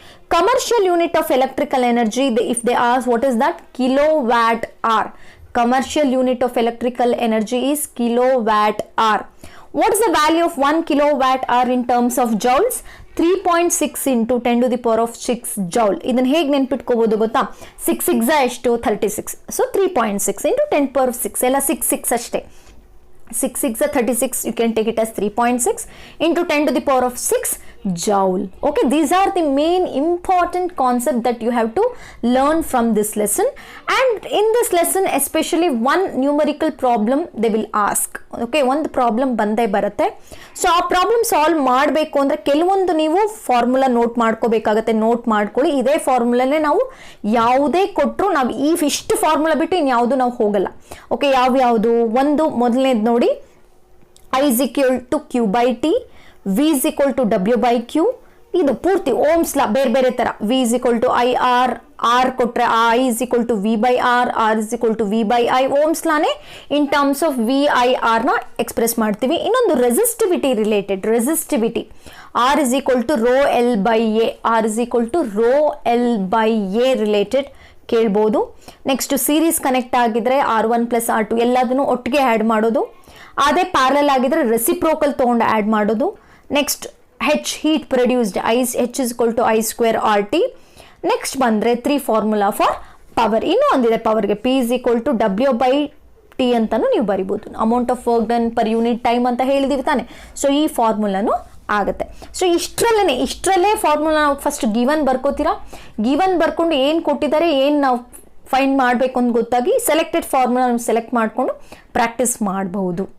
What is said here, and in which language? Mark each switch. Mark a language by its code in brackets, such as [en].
[en] Commercial unit of electrical energy, if they ask what is that? Kilowatt hour. Commercial unit of electrical energy is kilowatt hour. What is the value of 1 kilowatt hour in terms of joules? 3.6 into 10 to the power of 6 joule. [kn] ಇದನ್ನು ಹೇಗೆ ನೆನ್ಪಿಟ್ಕೋಬೋದು ಗೊತ್ತಾ? 6 6 ಎಷ್ಟು? 36. So [en] 3.6 into 10 power of 6 [kn] ಎಲ್ಲ 6 ಅಷ್ಟೇ. [en] 6 6 36, you can take it as 3.6 into 10 to the power of 6 joule. Okay, these are the main important concept that you have to learn from this lesson. And in this lesson especially one numerical problem they will ask. Okay, [kn] ಒಂದು problem ಬಂದೇ ಬರುತ್ತೆ. So ಆ problem solve ಮಾಡಬೇಕು ಅಂದರೆ ಕೆಲವೊಂದು ನೀವು formula note ಮಾಡ್ಕೋಬೇಕಾಗತ್ತೆ. Note ಮಾಡ್ಕೊಳ್ಳಿ. ಇದೇ ಫಾರ್ಮುಲಾನೇ ನಾವು ಯಾವುದೇ ಕೊಟ್ಟರು ನಾವು ಇಷ್ಟು ಫಾರ್ಮುಲಾ ಬಿಟ್ಟು ಇನ್ಯಾವುದು ನಾವು ಹೋಗಲ್ಲ. ಓಕೆ, ಯಾವ್ಯಾವುದು? ಒಂದು ಮೊದಲನೇದು ನೋಡಿ, [en] I is equal to Q by T, V is equal to W by Q. [kn] ಇದು ಪೂರ್ತಿ ಓಮ್ಸ್ ಲಾ ಬೇರೆ ಬೇರೆ ಥರ. [en] V is equal to I R, R [kn] ಕೊಟ್ಟರೆ [en] I is equal to V by R, R is equal to V by I. [kn] Ohm's ಲಾನೇ in terms of V I R ನ express ಮಾಡ್ತೀವಿ. ಇನ್ನೊಂದು resistivity related, resistivity [en] R is equal to rho L by A, [kn] R is equal to rho L by A related ಕೇಳ್ಬೋದು. Next series connect ಆಗಿದ್ರೆ R1 plus R2 ಎಲ್ಲದನ್ನು ಒಟ್ಟಿಗೆ add ಮಾಡೋದು. ಅದೇ parallel ಆಗಿದ್ರೆ ರೆಸಿಪ್ರೋಕಲ್ ತೊಗೊಂಡು ಆ್ಯಡ್ ಮಾಡೋದು. [en] Next H heat produced H is equal to I² RT. [kn] Next ಬಂದರೆ 3 ಫಾರ್ಮುಲಾ ಫಾರ್ ಪವರ್. ಇನ್ನೂ ಒಂದಿದೆ ಪವರ್ಗೆ, [en] P is equal to W/T [kn] ಅಂತಲೂ ನೀವು ಬರಿಬೋದು. [en] amount of work done per unit time [kn] ಅಂತ ಹೇಳಿದೀವಿ ತಾನೆ. ಸೊ ಈ ಫಾರ್ಮುಲಾನು ಆಗುತ್ತೆ. ಸೊ ಇಷ್ಟರಲ್ಲೇ ಫಾರ್ಮುಲಾ ನಾವು ಫಸ್ಟ್ ಗಿವನ್ ಬರ್ಕೋತೀರಾ. ಗಿವನ್ ಬರ್ಕೊಂಡು ಏನು ಕೊಟ್ಟಿದ್ದಾರೆ, ಏನು ನಾವು ಫೈಂಡ್ ಮಾಡಬೇಕು ಅಂತ ಗೊತ್ತಾಗಿ ಸೆಲೆಕ್ಟೆಡ್ ಫಾರ್ಮುಲಾ ಸೆಲೆಕ್ಟ್ ಮಾಡಿಕೊಂಡು ಪ್ರಾಕ್ಟೀಸ್ ಮಾಡಬಹುದು.